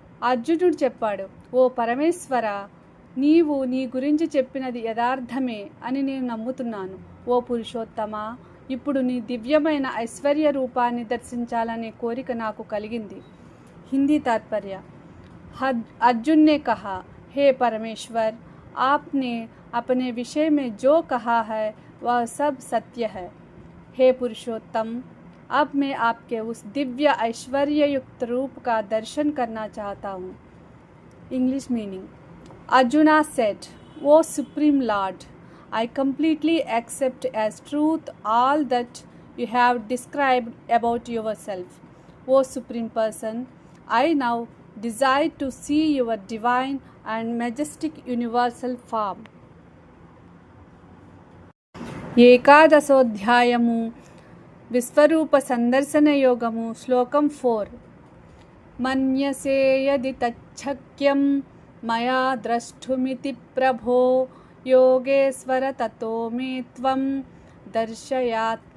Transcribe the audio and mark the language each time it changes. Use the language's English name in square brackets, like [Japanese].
[Telugu] అర్జునుడు చెప్పాడు: ఓ పరమేశ్వర, నీవు నీ గురించి చెప్పినది యథార్థమే అని నేను నమ్ముతున్నాను. ఓ పురుషోత్తమ, ఇప్పుడు నీ దివ్యమైన ఐశ్వర్య రూపాన్ని దర్శించాలనే కోరిక నాకు కలిగింది. హిందీ तात्पर्य. [Hindi] अर्जुन ने कहा, हे परमेश्वर, आपने अपने विषय में जो कहा है वह सब सत्य है. हे पुरुषोत्तम, अब मैं आपके उस दिव्य ऐश्वर्य युक्त रूप का दर्शन करना चाहता हूँ. [English] English meaning. Arjuna said, O Supreme Lord, I completely accept as truth all that you have described about yourself. O Supreme Person, I now desire to see your divine and majestic universal form. [Telugu] ఏకాదశోధ్యాయము విశ్వరూప సందర్శన యోగము శ్లోకం 4. [Sanskrit] మన్యసే యది తచ్చక్యం మయా ద్రష్టుమితి ప్రభో యోగేశ్వర తతో మే త్వం దర్శయాత్మానమవ్యయం.